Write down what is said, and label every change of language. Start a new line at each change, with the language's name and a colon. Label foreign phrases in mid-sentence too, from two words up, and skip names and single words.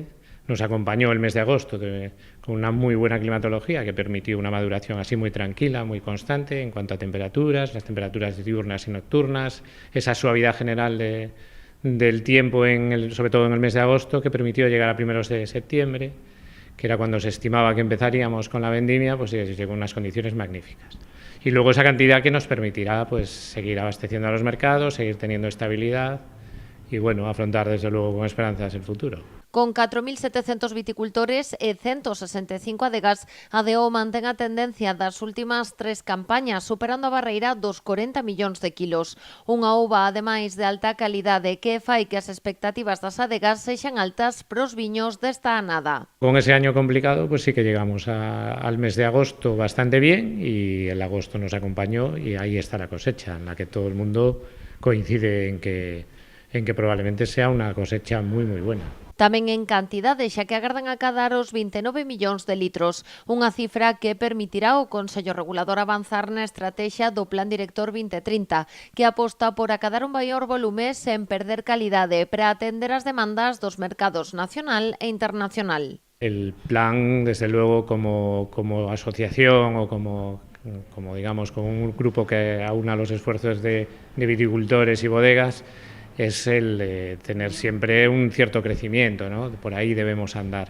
Spanish: Nos acompañó el mes de agosto con una muy buena climatología que permitió una maduración así muy tranquila, muy constante en cuanto a temperaturas, las temperaturas diurnas y nocturnas, esa suavidad general del tiempo, sobre todo en el mes de agosto, que permitió llegar a primeros de septiembre, que era cuando se estimaba que empezaríamos con la vendimia, pues llegó en unas condiciones magníficas. Y luego esa cantidad que nos permitirá pues seguir abasteciendo a los mercados, seguir teniendo estabilidad y bueno, afrontar desde luego con esperanzas el futuro.
Galician: Con 4.700 viticultores e 165 adegas, a DO mantén a tendencia das últimas 3 campañas, superando a barreira dos 40 millóns de kilos. Unha uva, ademais de alta calidade, que fai que as expectativas das adegas sexan altas pros viños desta anada.
Spanish: Con ese año complicado, pues sí que llegamos al mes de agosto bastante bien y el agosto nos acompañó y ahí está la cosecha, en la que todo el mundo coincide en que probablemente sea una cosecha muy, muy buena.
Galician: Tamén en cantidade, xa que agardan acadar os 29 millóns de litros, unha cifra que permitirá ao Consello Regulador avanzar na estrategia do Plan Director 2030, que aposta por acadar un maior volume sen perder calidade para atender as demandas dos mercados nacional e internacional.
Spanish: El plan, desde luego, como asociación o como digamos, como un grupo que aúna los esfuerzos de viticultores y bodegas, es el de tener siempre un cierto crecimiento, ¿no? Por ahí debemos andar.